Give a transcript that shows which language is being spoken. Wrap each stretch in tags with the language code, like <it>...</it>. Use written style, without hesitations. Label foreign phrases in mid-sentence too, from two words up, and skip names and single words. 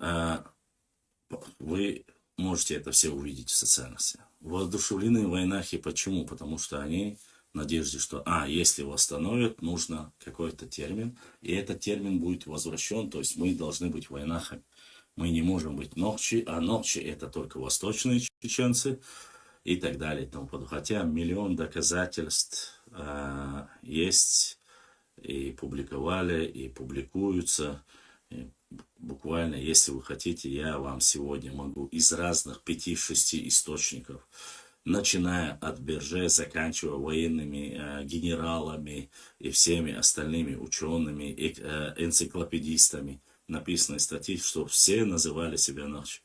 <ru>Вы можете это все увидеть в социальных сетях. Воодушевлены войнахи. Почему? Потому что они в надежде, что, если восстановят, нужно какой-то термин, и этот термин будет возвращен, то есть мы должны быть войнахами. Мы не можем быть нохчи, а нохчи это только восточные чеченцы и так далее. И тому подобное. Хотя миллион доказательств есть и публиковали, и публикуются. И буквально, если вы хотите, я вам сегодня могу из разных 5-6 источников, начиная от Берже, заканчивая военными генералами и всеми остальными учеными, энциклопедистами, написаны статьи, что все называли себя ночью.</ru>